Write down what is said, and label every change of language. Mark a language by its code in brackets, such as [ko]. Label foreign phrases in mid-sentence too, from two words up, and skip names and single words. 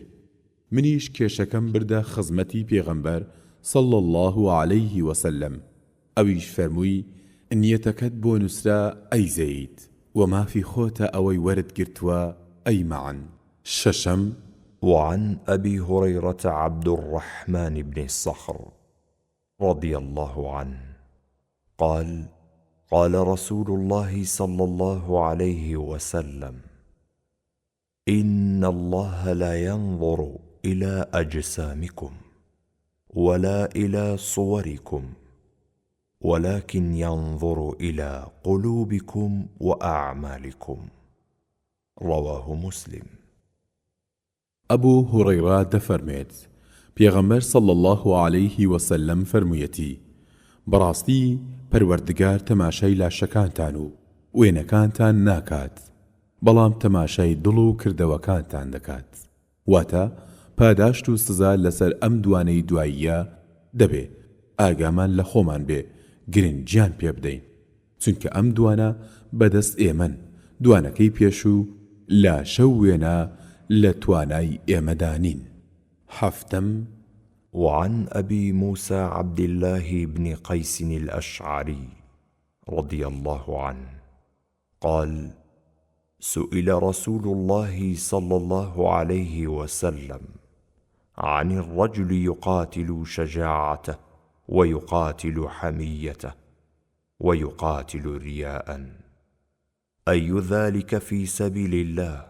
[ckb] منیش کێشەکەم بردە خزمەتی پێغەمبەر [ar] صلی الله عليه وسلم. [ckb] ئەویش فەرمووی: نیەتەکەت بۆ نووسرا ئەی زەید، و مافی خۆتە ئەوەی وەرت گرتووە ئەی معن. شەشەم: [ar] وعن أبي هريرة عبد الرحمن بن الصخر رضي الله عنه قال: قال رسول الله صلى الله عليه وسلم: إن الله لا ينظر إلى أجسامكم ولا إلى صوركم، ولكن ينظر إلى قلوبكم وأعمالكم. رواه مسلم. [ckb] أبو هريرة دفرميت پێغەمبەر [ar] صلی الله عليه وسلم [ckb] فەرموویەتی: بەڕاستی پەروەردگار تەماشای لاشەکانتان و وێنەکانتان ناکات، بەڵام تەماشای دڵ و کردەوەکانتان دەکات. واتە پاداشت و سزا لەسەر ئەم دوانەی دواییە دەبێ ئاگامان لە خۆمان بێ گرنگیان پێ بدەین، چونکە ئەم دوانە بەدەست ئێمەن، دوانەکەی پێش و لاشە و وێنە لە توانای ئێمەدانین. حەفتەم: [ar] وعن أبي موسى عبد الله بن قيس الأشعري رضي الله عنه قال: سئل رسول الله صلى الله عليه وسلم عن الرجل يقاتل شجاعته ويقاتل حميته ويقاتل رياء، أي ذلك في سبيل الله؟